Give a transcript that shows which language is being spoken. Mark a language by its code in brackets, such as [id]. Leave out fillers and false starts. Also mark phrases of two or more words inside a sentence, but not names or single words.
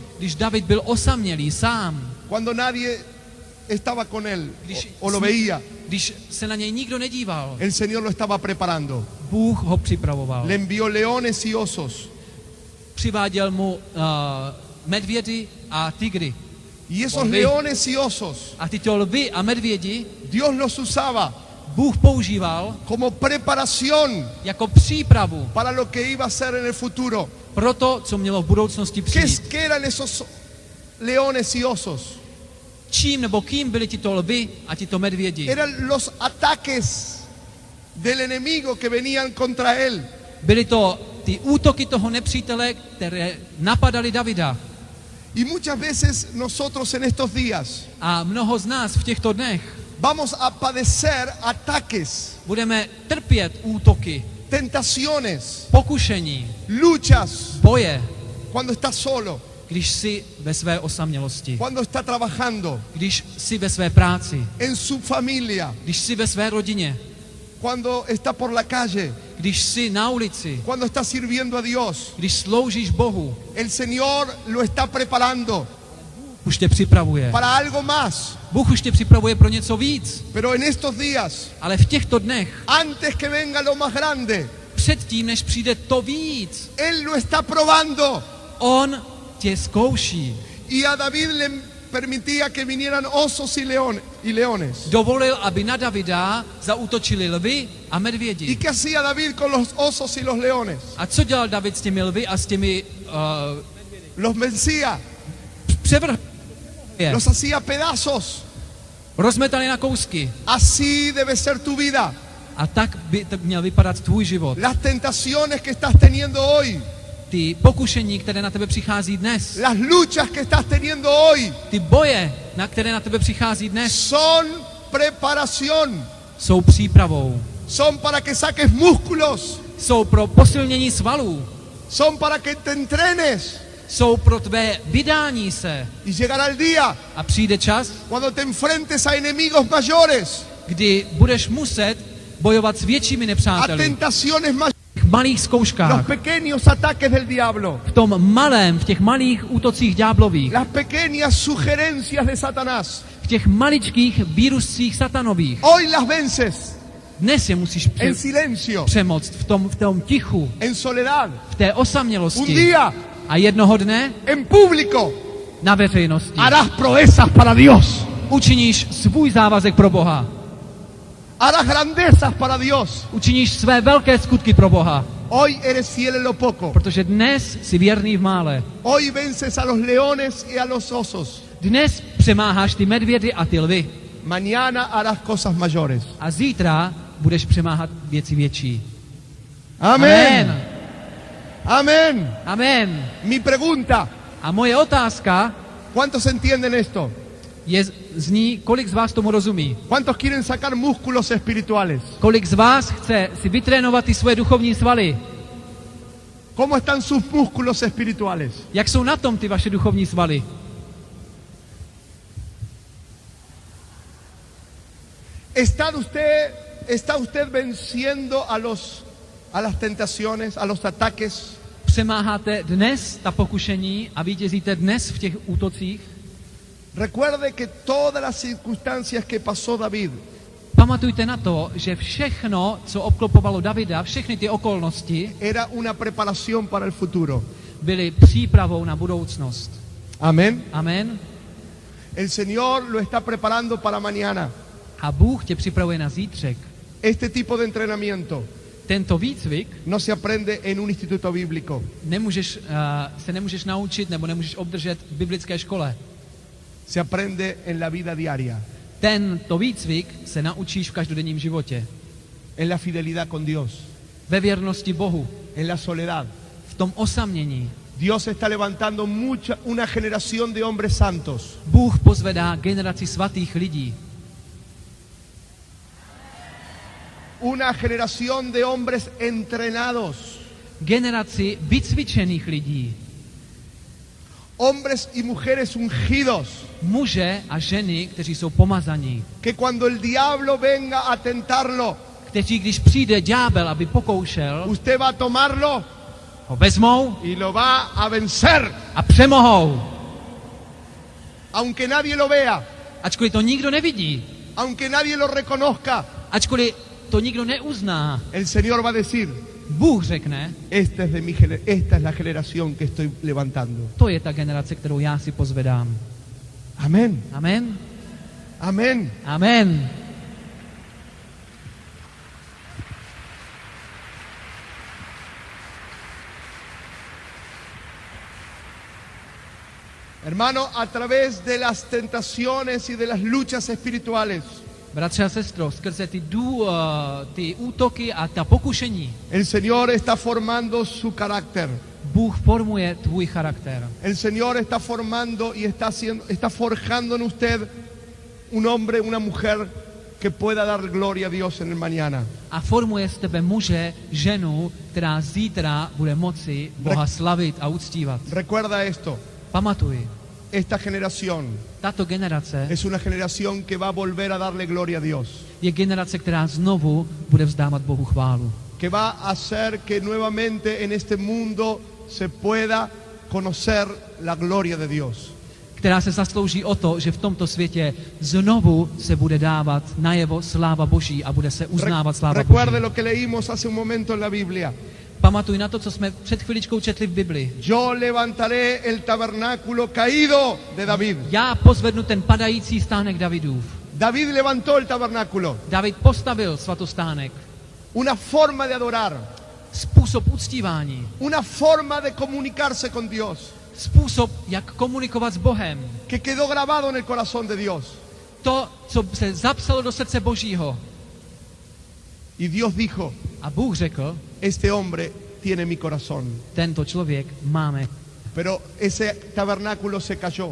[cs] Když David byl osamělý, sám, [es] cuando nadie estaba con él [cs] když, [es] o lo veía, [cs] když se na něj nikdo nedíval, [es] el Señor lo estaba preparando. [cs] Bůh ho připravoval. [es] Le envió leones y osos. [cs] Přiváděl mu medvědy a tygry. [es] Y esos [cs] Lví. [es] leones y osos, [cs] A tyto lvy a medvědi [es] Dios los usaba [cs] Bůh používal [es] como preparación [cs] jako přípravu [es] para lo que iba a ser en el futuro. [cs] pro to, co mělo v budoucnosti přijít. [es] ¿Qué eran esos leones y osos? [cs] Čím nebo kým byli tito lvy a tito medvědi? [es] Eran los ataques del enemigo que venían contra él. [cs] Byly to ty útoky toho nepřítele, které napadaly Davida. [es] Y muchas veces nosotros en estos días [cs] A mnoho z nás v těchto dnech [es] vamos a padecer ataques, [cs] budeme trpět útoky, [es] tentaciones, [cs] pokušení, [es] luchas, [cs] boje, [es] cuando está solo, [cs] když jsi ve své osamělosti, [es] cuando está trabajando, [cs] když jsi ve své práci, [es] en su familia, [cs] když jsi ve své rodině, [es] cuando está por la calle, [cs] když jsi na ulici, [es] cuando está sirviendo a Dios. [cs] když sloužíš Bohu. [es] El Señor lo está preparando [cs] Už tě připravuje. [es] para algo más. [cs] Bůh už tě připravuje pro něco víc. [es] Pero en estos días, [cs] Ale v těchto dnech, [es] antes que venga lo más grande, [cs] předtím, než přijde to víc. [es] Él lo está probando. [cs] On tě zkouší. [es] Y a David le permitía que vinieran osos y leones. [cs] Dovolil, aby na Davida zaútočili lvi a [es] ¿Y [cs] medvědi. [es] qué hacía David con los osos y los leones? [cs] A co dělal David s těmi lvy a s těmi [es] Los vencía, [cs] převrhl je? [es] los hacía pedazos. [cs] Rozmetali na kousky. [es] Así debe ser tu vida. [cs] A tak by měl vypadat tvůj život. [es] Las tentaciones que estás teniendo hoy, [cs] Ty pokušení, které na tebe přichází dnes, [es] las luchas que estás teniendo hoy, [cs] ty boje, na které na tebe přichází dnes, [es] son preparación. [cs] jsou přípravou. [es] Son para que saques músculos. [cs] Jsou pro posilnění svalů. [es] Son para que te entrenes. [cs] Jsou pro tvé vydání se. [es] Y llegará el día [cs] A přijde čas, [es] cuando te enfrentes a enemigos mayores, [cs] kdy budeš muset bojovat s většími [es] a [cs] nepřáteli. [es] tentaciones mayores, [cs] V malých [es] los [cs] zkouškách. [es] pequeños ataques del diablo, [cs] V tom malém, v těch malých útocích ďáblových. [es] las pequeñas sugerencias de Satanás. [cs] V těch maličkých výruscích satanových. [es] Hoy las vences [cs] Dnes je musíš [es] en silencio, [cs] přemoct v tom tichu, [es] en soledad, [cs] v té [es] un [cs] osamělosti. [es] día [cs] A jednoho dne [es] en público. [cs] na veřejnosti [es] Harás proezas para Dios. [cs] učiníš svůj závazek pro Boha. [es] Harás grandezas para Dios. [cs] Učiníš své velké skutky pro Boha. [es] Hoy eres fiel en lo poco. [cs] Protože dnes jsi věrný v mále. [es] Hoy vences a los leones y a los osos. [cs] Dnes přemáháš ty medvědy a ty lvy. [es] Mañana harás cosas mayores. [cs] A zítra budeš přemáhat věci větší. [es] Amén. Amén. [cs] Amen. [es] Mi pregunta, [cs] A moje otázka [es] ¿cuántos entienden esto? [cs] zní, kolik z vás tomu rozumí? [es] ¿Cuántos quieren sacar músculos espirituales? [cs] Kolik z vás chce si vytrénovat ty svoje duchovní svaly? [es] ¿Cómo están sus músculos espirituales? [cs] Jak jsou na tom ty vaše duchovní svaly? [es] ¿Está usted venciendo a las tentaciones, a los ataques? [cs] Přemáháte dnes ta pokušení a vítězíte dnes v těch útocích? [es] Recuerde que todas las circunstancias que pasó David [cs] Pamatujte na to, že všechno, co obklopovalo Davida, všechny ty okolnosti, [es] era una preparación para el futuro. [cs] byly přípravou na budoucnost. [es] Amén. [cs] Amen. [es] El Señor lo está preparando para mañana. [cs] A Bůh tě připravuje na zítřek. [es] Este tipo de entrenamiento [cs] Tento výcvik [es] no se aprende en un instituto bíblico. [cs] se nemůžeš naučit nebo nemůžeš obdržet v biblické škole. [es] Se aprende en la vida diaria, [cs] Tento výcvik se naučíš v každodenním životě. [es] en la fidelidad con Dios, [cs] Ve věrnosti Bohu, [es] en la soledad. [cs] v tom osamění. [es] Dios está levantando una generación de hombres santos. [cs] Bůh pozvedá generaci svatých lidí. [es] Una generación de hombres entrenados. [cs] Generaci vycvičených lidí. [es] Hombres y mujeres ungidos. [cs] Muže a ženy, kteří jsou pomazaní. [es] Que cuando el diablo venga a tentarlo, [cs] Kteří, když přijde ďábel, aby pokoušel, [es] usted va a tomarlo [cs] ho vezmou [es] y lo va a vencer. [cs] a přemohou. [es] Aunque nadie lo vea, [cs] Ačkoliv to nikdo nevidí, [es] aunque nadie lo reconozca, [cs] ačkoliv to nikdo neuzná, [es] el Señor va a decir, [cs] Bůh řekne, [es] esta es la generación que estoy levantando. [cs] to je ta generace, kterou já si pozvedám. [es] Amén. [cs] Amen. [es] Amén. [cs] Amen. [es] Hermano, a través de las tentaciones y de las luchas espirituales, [cs] Bratře a sestro, skrze ty útoky a ta pokušení, [es] el Señor está formando su carácter. [cs] Bůh formuje tvůj charakter. [es] El Señor está formando y está forjando en usted un hombre, una mujer que pueda dar gloria a Dios en el mañana. [cs] A formuje z tebe muže, ženu, která zítra bude moci Boha slavit a uctívat. [es] Recuerda esto, [cs] Pamatuj, [es] esta generación [cs] tato generace [es] es una generación que va a volver a darle gloria a Dios, [cs] je generace, která znovu bude vzdávat Bohu chválu. [es] que va a hacer que nuevamente en este mundo se pueda conocer la gloria de Dios. [cs] která se zaslouží o to, že v tomto světě znovu se bude dávat najevo sláva Boží a bude se uznávat sláva [es] Recuerde [cs] Boží. [es] lo que leímos hace un momento en la Biblia. [cs] Pamatuj na to, co jsme před chviličkou četli v Bibli. [es] Yo levantaré el tabernáculo caído de David. [cs] Já pozvednu ten padající stánek Davidův. [es] David levantó el tabernáculo. [cs] David postavil svatostánek. [es] Una forma de adorar. [cs] Způsob uctívání. [es] Una forma de comunicarse con Dios. [cs] Způsob, jak komunikovat s Bohem. [es] Que quedó grabado en el corazón de Dios. [cs] To, co se zapsalo do srdce Božího. [es] Y Dios dijo, [cs] A Bůh řekl, [es] este hombre tiene mi corazón. [cs] tento člověk máme. [es] Pero ese tabernáculo se cayó.